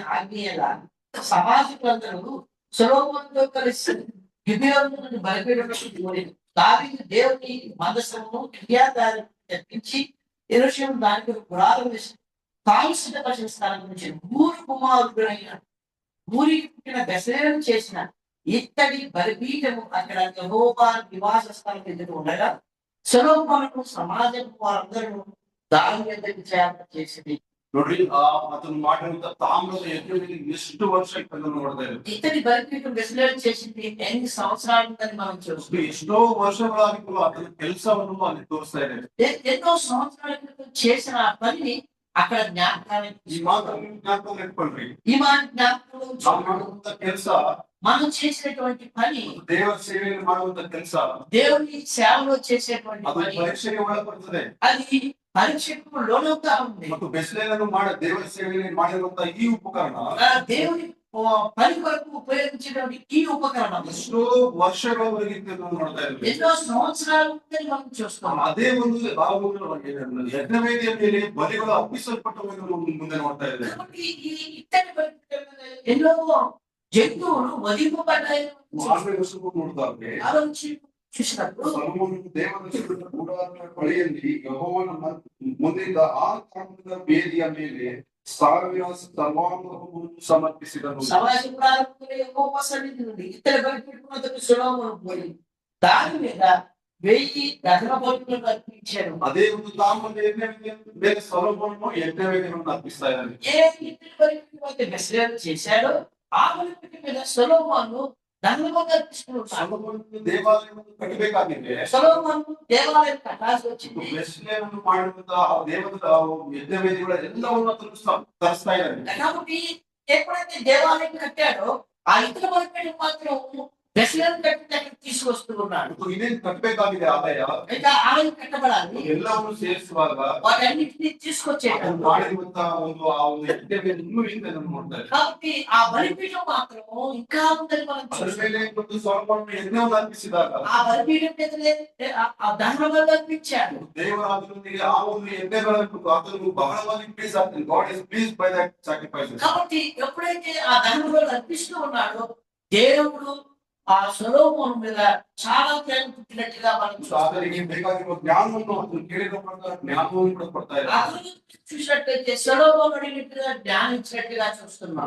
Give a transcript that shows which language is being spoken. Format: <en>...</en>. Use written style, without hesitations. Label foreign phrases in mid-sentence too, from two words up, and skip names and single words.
<te>ఆజ్ఞేయగా సమాజకులందరూ సొలొమోనుతో కలిసి గిబియోను నుండి బలిపీఠమునకు పోయి దావీదు దేవుని మందసమును కిర్యతాయిము తెప్పించి యెరూషలేము దానికి పురాణం వేసి తాను సిద్ధపరిచిన స్థానం నుంచి ఊరు కుమారుడైన ఊరికి పుట్టిన బెస్లేలు చేసిన ఇత్తడి బలిపీఠము అక్కడ యెహోవా నివాస స్థలం ఎదురు ఉండగా సొలొమోను సమాజం వారందరూ దాని మీదకి చేసింది.</te> <kn>ನೋಡ್ರಿ, ಅದನ್ನು ಮಾಡಿರುವಂತ ತಾಮ್ರದ ಯಜ್ಞದಲ್ಲಿ ಎಷ್ಟು ವರ್ಷ ಇಟ್ಟನ್ನು ನೋಡ್ತಾ ಇದ್ದಾರೆ.</kn> <te>ఇత్తడి బలిపీఠం బెస్లేలు చేసింది ఎన్ని సంవత్సరాలు ఉందని మనం చూస్తాం.</te> <kn>ಎಷ್ಟೋ ವರ್ಷಗಳಾಗಿ ಕೂಡ ಅದರ ಕೆಲಸವನ್ನು ಅಲ್ಲಿ ತೋರಿಸ್ತಾ ಇದೆ.</kn> <te>ఎన్నో సంవత్సరాల క్రితం చేసిన ఆ పనిని అక్కడ జ్ఞాపకానికి</te> <kn>ಈ ಮಾತನ್ನು ಜ್ಞಾಪಕ ಇಟ್ಕೊಳ್ರಿ.</kn> <te>ఈ మాట జ్ఞాపకంలో</te> <kn>ನಾವು</kn> <te>ఉంచుకోండి.</te> <kn>ಮಾಡುವಂತ ಕೆಲಸ,</kn> <te>మనం చేసినటువంటి పని,</te> <kn>ದೇವರ ಸೇವೆಯಲ್ಲಿ ಮಾಡುವಂತ ಕೆಲಸ,</kn> <te>దేవుని సేవలో చేసేటువంటి</te> <kn>ಅದು</kn> <te>పని,</te> <kn>ಪರೀಕ್ಷೆಗೆ ಒಳಪಡುತ್ತದೆ.</kn> <te>అది పరీక్షకు లోనవుతా ఉంది.</te> <kn>ಮತ್ತು ಬೆಸ್ಲೇನನ್ನು ದೇವರ ಸೇವೆಯಲ್ಲಿ ಮಾಡಿರುವಂತ ಈ ಉಪಕರಣ</kn> <te>దేవుని పని కొరకు ఉపయోగించినటువంటి ఈ ఉపకరణం</te> <kn>ಎಷ್ಟೋ ವರ್ಷಗಳವರೆಗೆ ಇದನ್ನು ನೋಡ್ತಾ ಇದ್ವಿ.</kn> <te>ఎన్నో సంవత్సరాలు ఉందని మనం చూస్తాం.</te> <kn>ಅದೇ ಒಂದು ಯಜ್ಞವೇದಿಯ ಮೇಲೆ ಬಲಿಗಳು ಅರ್ಪಿಸಲ್ಪಟ್ಟವನ್ನು ಮುಂದೆ ನೋಡ್ತಾ ಇದ್ದೇವೆ.</kn> <te>కాబట్టి ఈ ఇత్తడి బలిపీఠం మీద ఎన్నో జంతువులు వధింపబడ్డాయి</te> <kn>ನೋಡಿದಾದ್ರೆ</kn> <te>ఆలోచించి చూసినప్పుడు</te> <kn>ಸೊಲೊಮೋನನು ದೇವರ ಗುಡಾರದ ಬಳಿಯಲ್ಲಿ ಯೆಹೋವನ ಮುಂದಿದ್ದ ಆ ತಾಮ್ರದ ವೇದಿಯ ಮೇಲೆ 1000 ಸರ್ವಾಂಗವನ್ನು ಸಮರ್ಪಿಸಿದನು.</kn> <te>సమాజం ప్రారంభంలో యెహోవా సన్నిధి నుండి ఇత్తడి బలిపీఠం వద్దకు సొలొమోను పోయి దాని మీద 1000 దహన బలులను అర్పించాడు.</te> <kn>ಅದೇ ಒಂದು ತಾಮ್ರದ ಯಜ್ಞವೇದಿಯ ಮೇಲೆ ಸೊಲೊಮೋನನು ಯಜ್ಞವೇದಿಯನ್ನು ಅರ್ಪಿಸ್ತಾ ಇದ್ದಾನೆ.</kn> <te>ఏ ఇత్తడి బలిపీఠం వద్ద బెస్లేలు చేశాడో ఆ బలిపీఠం మీద సొలొమోను దహన బలులు అర్పిస్తున్నాడు.</te> <kn>ಸೊಲೊಮೋನನು ದೇವಾಲಯವನ್ನು ಕಟ್ಟಬೇಕಾಗಿದೆ.</kn> <te>సొలొమోను దేవాలయం కట్టాల్సి వచ్చింది.</te> <kn>ಬೆಸ್ಲೇನನ್ನು ಮಾಡಿರುವಂತಹ ಆ ದೇವದ ಯಜ್ಞವೇದಿಗಳ ಎಲ್ಲವನ್ನು ತರಿಸ್ತಾ ಇದ್ದಾನೆ.</kn> <te>కాబట్టి ఎప్పుడైతే దేవాలయం కట్టాడో ఆ ఇతర బలిపీఠం మాత్రం బెస్లేలు కట్టి అక్కడ తీసుకొస్తూ ఉన్నాడు.</te> <kn>ಮತ್ತು ಇದೇನು ಕಟ್ಟಬೇಕಾಗಿದೆ ಆದಾಯ,</kn> <te>ఇంకా ఆలయం కట్టబడాలి.</te> <kn>ಎಲ್ಲವನ್ನು ಸೇರಿಸುವಾಗ</kn> <te>వాటన్నిటిని తీసుకొచ్చేట.</te> <kn>ಅದನ್ನು ಮಾಡಿರುವಂತಹ ಆ ಒಂದು ಯಜ್ಞವೇದಿ ಇನ್ನೂ ಹಿಂದೆ ನಾವು ನೋಡ್ತಾ ಇದ್ದೇವೆ.</kn> <te>కాబట్టి ఆ బలిపీఠం మాత్రం ఇంకా ఉందని మనం</te> <kn>ಅದರ</kn> <te>చూస్తాం.</te> <kn>ಮೇಲೆ ಒಂದು ಸೊಲೊಮೋನನು ಯಜ್ಞವನ್ನು ಅರ್ಪಿಸಿದಾಗ</kn> <te>ఆ బలిపీఠం మీదనే ఆ దహన బలులు అర్పించాడు.</te> <kn>ದೇವರ ಅದರೊಂದಿಗೆ ಆ ಒಂದು ಯಜ್ಞಗಳನ್ನು ಅದನ್ನು ಬಹಳವಾಗಿ ಪ್ಲೀಸ್ ಆಗ್ತದೆ.</kn> <en>God is please by that sacrifices.</en> <te>కాబట్టి ఎప్పుడైతే ఆ దహన బలులు అర్పిస్తూ ఉన్నాడో దేవుడు ఆ సొలొమోను మీద చాలా ప్రేమ పుట్టినట్టుగా మనం చూస్తాం.</te> <kn>ಆತನಿಗೆ ಬೇಕಾಗಿರುವ ಜ್ಞಾನವನ್ನು ಅದನ್ನು ಕೇಳಿದ ಪ್ರಕಾರ ಜ್ಞಾನವನ್ನು ಕೂಡ ಕೊಡ್ತಾ ಇದ್ದಾರೆ.</kn> <te>అతను చూసినట్లయితే సొలొమోను అడిగినట్టుగా జ్ఞానం ఇచ్చినట్టుగా చూస్తున్నాం.</te>